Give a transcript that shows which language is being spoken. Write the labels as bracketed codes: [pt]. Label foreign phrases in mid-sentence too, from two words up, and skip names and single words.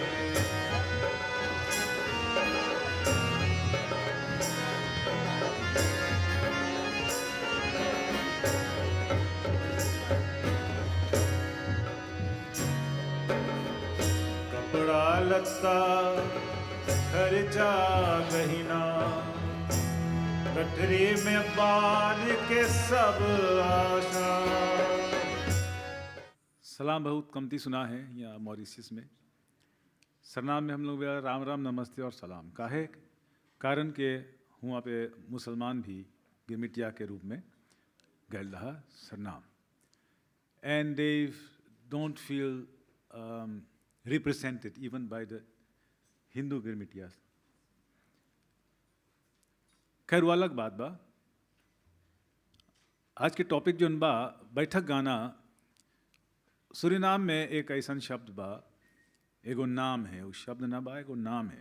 [bho] कपड़ा लत्ता खर्चा गहिना गठरी में बांध के सब आशा। सलाम बहुत कमती सुना है यहाँ मॉरिशस में। सरनाम में हम लोग बोला राम राम नमस्ते और सलाम काहे कारण के वहाँ पे मुसलमान भी गिरमिटिया के रूप में गए रहा सरनाम [en] and they don't feel represented even by the Hindu Girmitiyas. [bho] खैर वो अलग बात बा। आज के टॉपिक जो बा बैठक गाना सूरीनाम में एक ऐसा शब्द बा एगो नाम है उस शब्द ना बा एगो नाम है।